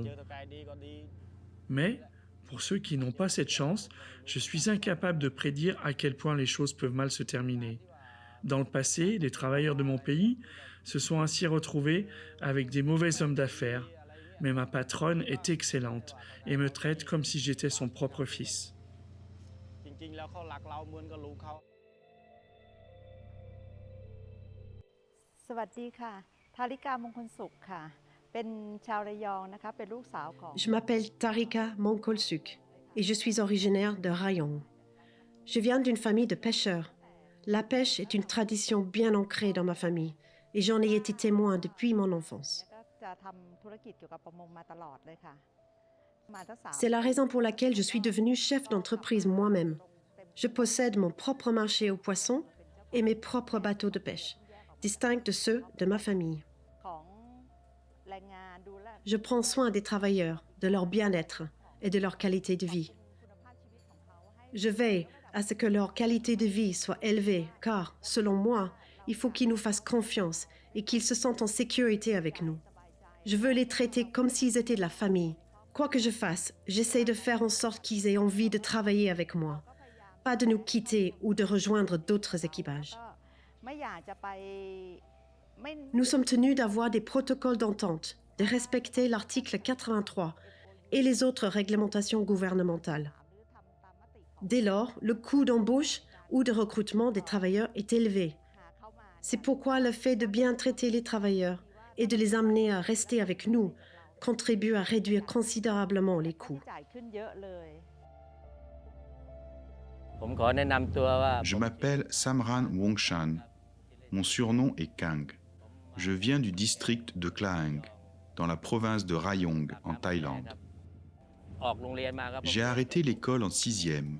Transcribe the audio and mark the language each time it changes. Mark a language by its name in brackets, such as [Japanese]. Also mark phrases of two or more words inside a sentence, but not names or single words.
[French] Mais, pour ceux qui n'ont pas cette chance, je suis incapable de prédire à quel point les choses peuvent mal se terminer. Dans le passé, les travailleurs de mon pays se sont ainsi retrouvés avec des mauvais hommes d'affaires. Mais ma patronne est excellente et me traite comme si j'étais son propre fils. [Thai] สวัสดีค่ะธาริกามงคลสุขค่ะเป็นชาวระยองนะคะเป็นลูกสาวของ [French] Je m'appelle Tarika Mongkolsuk et je suis originaire de Rayong. Je viens d'une famille de pêcheurs. La pêche est une tradition bien ancrée dans ma famille et j'en ai été témoin depuis mon enfance. [Thai] ก็จะทำธุรกิจเกี่ยวกับประมงมาตลอดเลยค่ะมาตั้ง3 [French] C'est la raison pour laquelle je suis devenue chef d'entreprise moi-même. Je possède mon propre marché aux poissons et mes propres bateaux de pêche, distincts de ceux de ma famille. [Thai] ของแรงงานดูแล [French] Je prends soin des travailleurs, de leur bien-être et de leur qualité de vie. [Thai] คุณภาพชีวิตของเขาให้ [French] Je veille à ce que leur qualité de vie soit élevée, car, selon moi, il faut qu'ils nous fassent confiance et qu'ils se sentent en sécurité avec nous. Je veux les traiter comme s'ils étaient de la famille. Quoi que je fasse, j'essaie de faire en sorte qu'ils aient envie de travailler avec moi, pas de nous quitter ou de rejoindre d'autres équipages. [Thai] ก็ไม่อยากจะไปไม่ [French] Nous sommes tenus d'avoir des protocoles d'entente, de respecter l'article 83 et les autres réglementations gouvernementales. [Thai] หรือทำตามมติของ [French] Dès lors, le coût d'embauche ou de recrutement des travailleurs est élevé. [Thai] หาเข้ามา [French] C'est pourquoi le fait de bien traiter les travailleurs et de les amener à rester avec nous contribue à réduire considérablement les coûts. [Thai] จ่ายขึ้นเยอะเลย [French] Je m'appelle Samran Wongshan. Mon surnom est Kang. Je viens du district de Klaang, dans la province de Rayong, en Thaïlande. J'ai arrêté l'école en 6e.